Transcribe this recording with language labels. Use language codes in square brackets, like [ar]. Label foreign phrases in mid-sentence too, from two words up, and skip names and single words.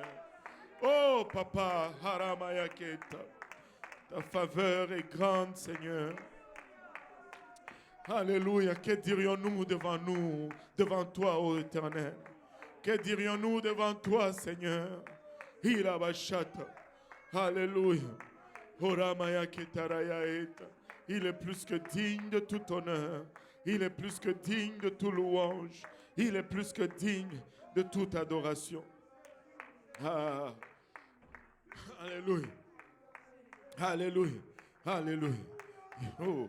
[fr] Oh, Papa, haramaya keta. Ta faveur est grande, Seigneur. Alléluia. Que dirions-nous devant toi, ô Éternel? Que dirions-nous devant toi, Seigneur? Irabashata. Alléluia. Oramaya ketaraya eta. Il est plus que digne de tout honneur. Il est plus que digne de toute louange. Il est plus que digne de toute adoration. Ah. Alléluia. Alléluia. Alléluia. Oh.